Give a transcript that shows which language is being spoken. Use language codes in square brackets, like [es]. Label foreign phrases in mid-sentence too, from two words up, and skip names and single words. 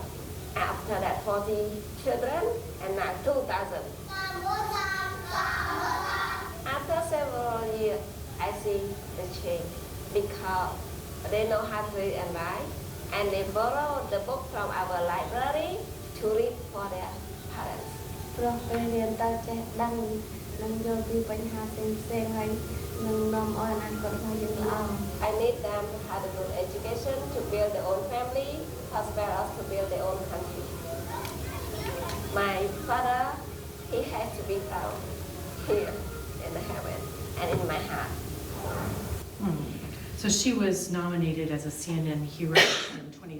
[en] After that, 40 children, and now 2,000. After several years, I see the change because they know how to read and write, and they borrow the book from our library to read for their parents. [km] ព្រោះពេលរៀនទៅចេះដឹងនិងយល់ពីបញ្ហាផ្សេងៗហើយនឹងនាំឲ្យអនាគតរបស់យើងល្អ [en] I need them to have a good education to build their own family as well as to build their own country. My father, he has to be found here in the heaven and in my heart. So she was nominated as a CNN hero in 2010.